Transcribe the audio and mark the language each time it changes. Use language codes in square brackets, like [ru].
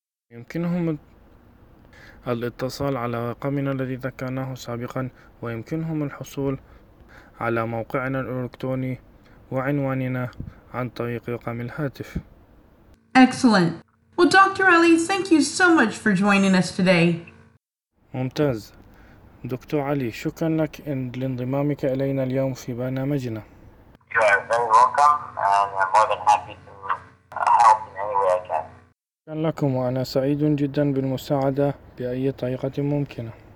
[ar] يمكنهم الاتصال على رقمنا الذي ذكرناه سابقا ويمكنهم الحصول على موقعنا الإلكتروني وعنواننا عن طريق رقم الهاتف. [en] Excellent. Well, Dr. Ali, thank you so much for joining us today. [ar] ممتاز. دكتور علي شكرا لك لانضمامك إلينا اليوم في برنامجنا. [en] You are very welcome and I'm more than happy to help in any way I can. [ar] شكرا لكم وأنا سعيد جدا بالمساعدة بأي طريقة ممكنة.